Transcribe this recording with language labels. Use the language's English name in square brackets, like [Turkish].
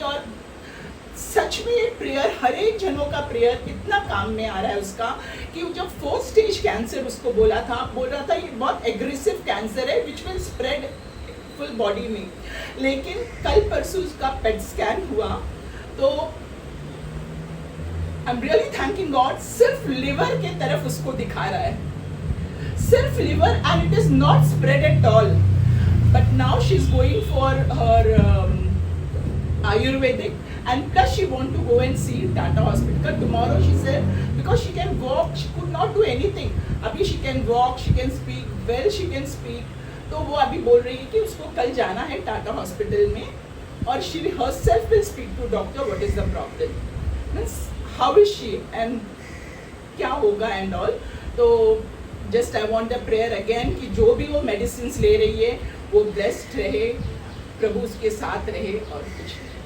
[Hindi] और सच में ये प्रेयर, हर एक जनों का प्रेयर इतना काम में आ रहा है उसका कि जब 4th स्टेज कैंसर उसको बोल रहा था ये बहुत एग्रेसिव कैंसर है [English] which will spread full body [Hindi] में। लेकिन कल परसों उसका पेट स्कैन हुआ तो [English] I am really thanking God, [Hindi] सिर्फ लिवर के तरफ उसको दिखा रहा है, सिर्फ liver, [English] And it is not spread at all. But now she is going for her Ayurvedic and plus she want to go and see Tata Hospital tomorrow. She said because she can walk, she could not do anything. अभी she can walk, she can speak, well she can speak. [Hindi] तो वो अभी बोल रही है कि उसको कल जाना है टाटा हॉस्पिटल में और [English] she herself will speak to doctor what is the problem, means how is she [Hindi] and क्या होगा and all. तो [English] just I want a prayer again [Hindi] कि जो भी वो medicines ले रही है वो blessed रहे, प्रभु उसके साथ रहे और कुछ।